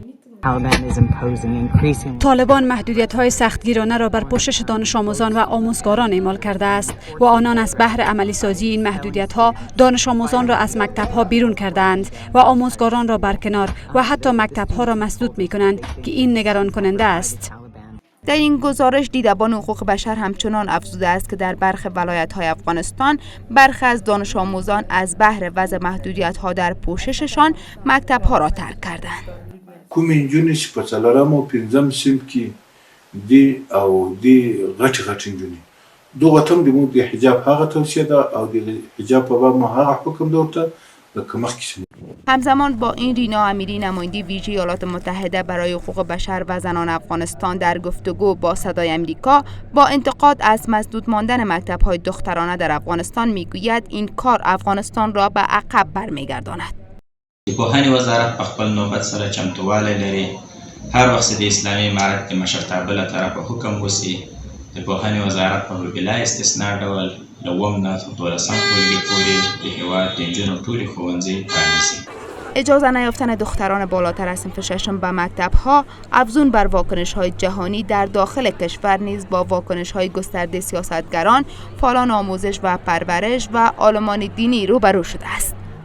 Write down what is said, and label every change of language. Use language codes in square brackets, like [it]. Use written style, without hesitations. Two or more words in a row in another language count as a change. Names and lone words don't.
[fa] طالبان محدودیت‌های سختگیرانه را بر پوشش دانش آموزان و آموزگاران اعمال کرده است و آنان از بهر عملی سازی این محدودیت‌ها دانش آموزان را از مکتب‌ها بیرون کردند و آموزگاران را برکنار و حتی مکتب‌ها را مسدود می‌کنند که این نگران کننده است. در این گزارش دیدبان حقوق بشر همچنان افزوده است که در برخی ولایت‌های افغانستان برخی از دانش آموزان از بهر وضع محدودیت‌ها در پوشششان مکتب‌ها را ترک کردند. [ps] کومې نجونې چې په څلورم او پنځم صنف کې دي او دي غټ نجونې دغه تم د حجاب هغه توصیه ده او د حجاب په باب هغه حکم ده ورته لکه مخکې. [fa] همزمان با این رینا امیری نماینده ویژه ایالات متحده برای حقوق بشر و زنان افغانستان در گفتگو با صدای امریکا با انتقاد از مسدود ماندن مکتب‌های دخترانه در افغانستان میگوید این کار افغانستان را به عقب برمیگرداند. [ps] پوهنې وزارت په خپل نوبت سره چمتووالی لري هر وخت د اسلامي امارت د مشرتابه له طرفه حکم وشي د پوهنې وزارت په بلا استثناء ډول له 9 نه تر 12 ټولګي پورې د هېواد د نجونو ټولې ښوونځي پرانیزي. [fa] اجازه نیافتن دختران بالاتر از صنف ششم به مکتب‌ها افزون بر واکنش‌های جهانی در داخل کشور نیز با واکنش‌های گسترده سیاستگران، فعالان آموزش و پرورش و عالمان دینی روبرو شده است.